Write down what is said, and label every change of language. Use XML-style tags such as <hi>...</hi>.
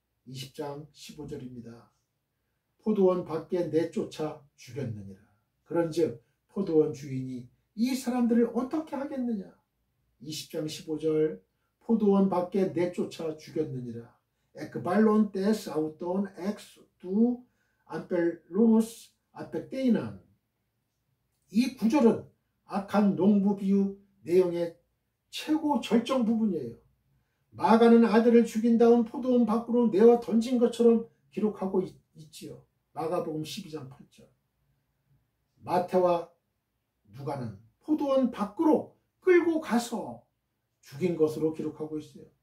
<ko>20장 15절입니다. 포도원 밖에 내쫓아 죽였느니라. 그런즉 포도원 주인이 이 사람들을 어떻게 하겠느냐. 20장 15절 포도원 밖에 내쫓아 죽였느니라.</ko> <el>εκβάλλον τες αυτόν εξ του αμπελώνους απεκτείναν.</el> <ko>이 구절은 악한 농부 비유 내용의 최고 절정 부분이에요. 마가는 아들을 죽인 다음 포도원 밖으로 내어 던진 것처럼 기록하고 있지요. 마가복음 12장 8절. 마태와 누가는 포도원 밖으로 끌고 가서 죽인 것으로 기록하고 있어요.</ko>